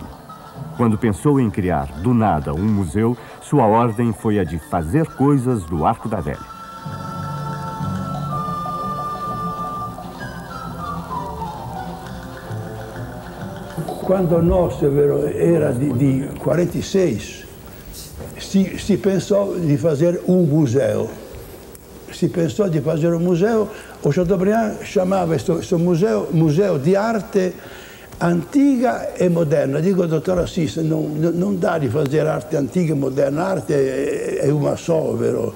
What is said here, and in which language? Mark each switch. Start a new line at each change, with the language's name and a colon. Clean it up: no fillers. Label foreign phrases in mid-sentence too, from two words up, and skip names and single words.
Portuguese: Quando pensou em criar, do nada, um museu, sua ordem foi a de fazer coisas do Arco da Velha. Quando nós era de 46,
Italian: si pensò di fare un museo. Si pensò di fare un museo, o Chateaubriand chiamava questo museo di arte antica e moderna. Dico, dottor Assis, non dà di fare arte antica e moderna, arte è una sola, vero?